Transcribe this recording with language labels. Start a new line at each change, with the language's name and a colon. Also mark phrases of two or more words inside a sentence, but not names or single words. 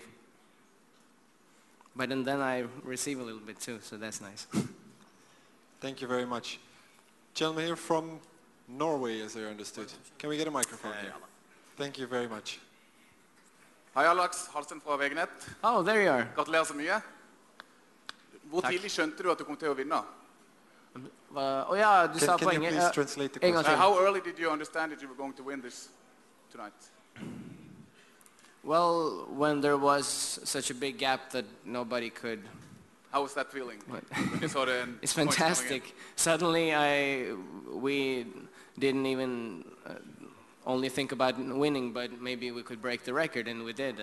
English: But and then I receive a little bit too, so that's nice. Thank you very much. Gentleman here from Norway, as I understood. Can we get a microphone here? Thank you very much.
Norwegian: Hei, Alex. Halsen fra VG-nett.
English: Oh, there you are.
Norwegian: Gratulerer så mye. Hvor tidlig skjønte du at du kom til å vinne? Oh ja, du sa
English: Can you please translate the question? How early did you understand that you were going to win this tonight? Well, when there was such a big gap that nobody could... How was that feeling? When you saw the It's fantastic. Suddenly we didn't even only think about winning, but maybe we could break the record, and we did.